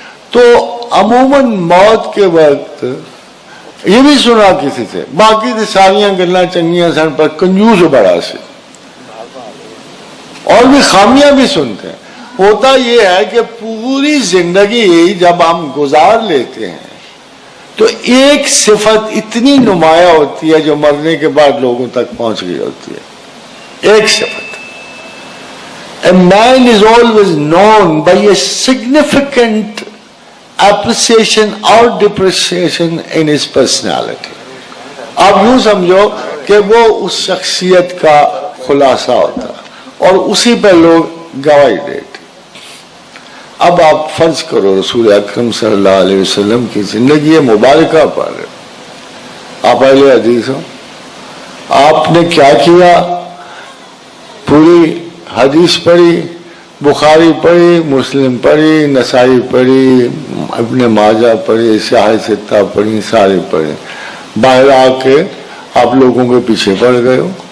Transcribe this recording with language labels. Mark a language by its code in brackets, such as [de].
[ur] تو عموماً موت کے وقت یہ بھی سنا کسی سے، [pa] باقی تو ساریاں گلاں چنگیاں سن پر کنجوس بڑا سے، [ur] اور بھی خامیاں بھی سنتے ہیں. ہوتا یہ ہے کہ پوری زندگی جب ہم گزار لیتے ہیں تو ایک صفت اتنی نمایاں ہوتی ہے جو مرنے کے بعد لوگوں تک پہنچ گئی ہوتی ہے. ایک صفت، [en] a man is always known by a significant appreciation or depreciation in his personality. [ur] آپ یوں سمجھو کہ وہ اس شخصیت کا خلاصہ ہوتا ہے اور اسی پہ لوگ گواہی دیتے. اب آپ فرض کرو رسول اکرم صلی اللہ علیہ وسلم کی زندگی مبارکہ پر آپ اہل حدیث ہو، آپ نے کیا کیا؟ پوری حدیث پڑھی، بخاری پڑھی، مسلم پڑھی، نسائی پڑھی، ابن ماجہ پڑھی، سیاہ ستہ پڑھی، سارے پڑھی. باہر آ کے آپ لوگوں کے پیچھے پڑ گئے ہو.